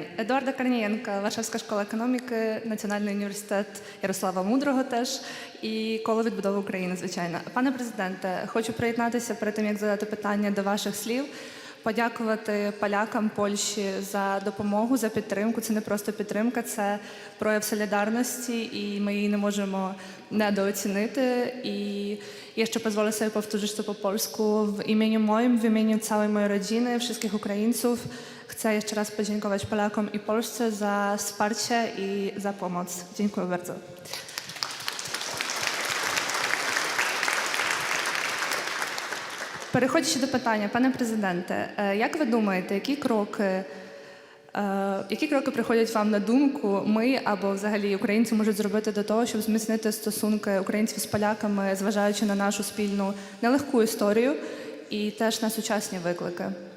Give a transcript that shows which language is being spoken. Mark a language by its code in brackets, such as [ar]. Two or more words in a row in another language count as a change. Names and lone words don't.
[uk] Едуарда Корнієнка, Варшавська школа економіки, Національний університет Ярослава Мудрого теж і коло відбудови України, звичайно. Пане президенте, хочу приєднатися перед тим, як задати питання до ваших слів, подякувати полякам Польщі за допомогу, за підтримку. Це не просто підтримка, це прояв солідарності, і ми її не можемо недооцінити. [pl] I jeszcze pozwolę sobie powtórzyć to po polsku. W imieniu moim, w imieniu całej mojej rodziny, wszystkich Ukraińców chcę jeszcze raz podziękować Polakom i Polsce za wsparcie i za pomoc. Dziękuję bardzo. [uk] Переходячи до питання, пане президенте, як ви думаєте, які кроки приходять вам на думку, ми або взагалі українці можуть зробити до того, щоб зміцнити стосунки українців з поляками, зважаючи на нашу спільну нелегку історію і теж на сучасні виклики?